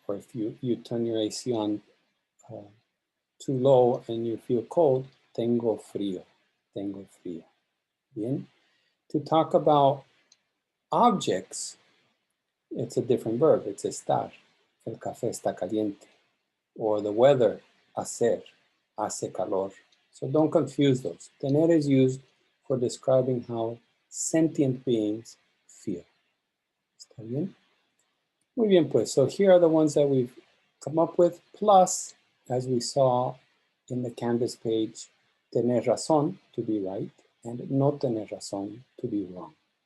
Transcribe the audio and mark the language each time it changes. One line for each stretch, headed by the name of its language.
English: Or if you turn your AC on too low and you feel cold,
Spanish: tengo frío, tengo frío. Bien?
English: To talk about objects, it's a different verb, it's estar.
Spanish: El café está caliente.
English: Or the weather,
Spanish: hacer, hace calor.
English: So don't confuse those. Tener is used for describing how sentient beings feel.
Spanish: ¿Está bien? Muy bien, pues.
English: So here are the ones that we've come up with, plus, as we saw in the Canvas page,
Spanish: tener razón,
English: to be right, and
Spanish: no tener razón,
English: to be wrong.